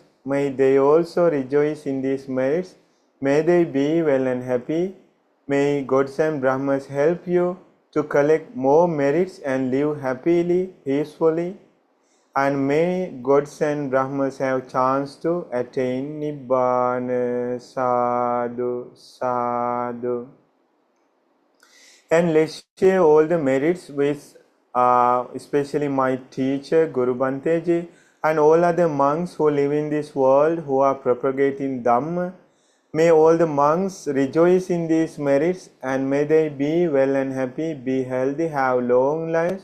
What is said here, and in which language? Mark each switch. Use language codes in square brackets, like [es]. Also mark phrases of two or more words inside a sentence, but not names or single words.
[en] May they also rejoice in these merits. May they be well and happy. May gods and Brahmas help you to collect more merits and live happily, peacefully. And may gods and Brahmas have chance to attain Nibbana. Sadhu, sadhu. And let's share all the merits with especially my teacher Guru Banteji and all other monks who live in this world who are propagating Dhamma. May all the monks rejoice in these merits, and may they be well and happy, be healthy, have long lives.